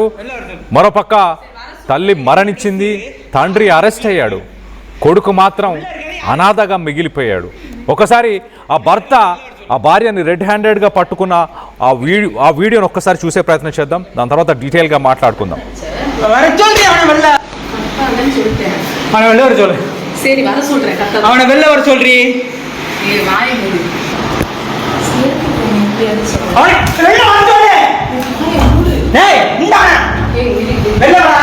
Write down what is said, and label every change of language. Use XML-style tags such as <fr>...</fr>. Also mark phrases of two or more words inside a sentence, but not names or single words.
<te>మరోపక్క తల్లి మరణించింది, తండ్రి అరెస్ట్ అయ్యాడు, కొడుకు మాత్రం అనాథగా మిగిలిపోయాడు. ఒకసారి ఆ భర్త ఆ భార్యని</te> <en>red handed</en> <te>పట్టుకున్న ఆ వీడియోని ఒక్కసారి చూసే ప్రయత్నం చేద్దాం. దాని తర్వాత డీటెయిల్గా మాట్లాడుకుందాం.</te> <ta>சரி வர சொல்றேன். அவனை வெளில வர சொல்றீ. நீ வாயை மூடு. அவனை வெளில வர சொல்லு. டேய் இந்தாடா. வெளில வாடா.</ta>